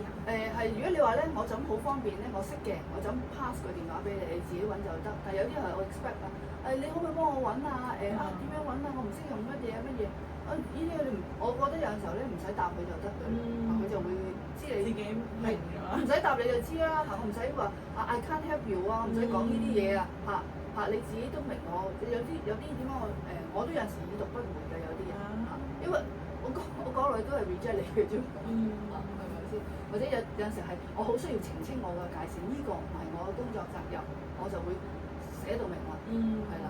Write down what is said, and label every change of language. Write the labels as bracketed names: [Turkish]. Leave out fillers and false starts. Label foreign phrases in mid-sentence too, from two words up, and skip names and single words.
[Cantonese] 如果你話咧，我就咁好方便咧，我識嘅，我就咁 pass 個電話俾你，你自己揾就得。但係有啲係我 expect 你可唔可以幫我揾啊？點樣揾啊？我唔識用乜嘢乜嘢。呢啲你唔，我覺得有陣時候咧唔使答佢就得嘅，佢就會知你自己明㗎嘛。唔使答你就知啦，我唔使話 [English] I can't help you [Cantonese] 唔使講呢啲嘢啊，你自己都明我。有啲點解我都有陣時已讀不回嘅有啲人因為。我講落去都係 reject 你嘅啫，係咪先？或者有陣時係我好需要澄清我嘅界線，呢個唔係我嘅工作責任，我就會寫到明啦，係啦。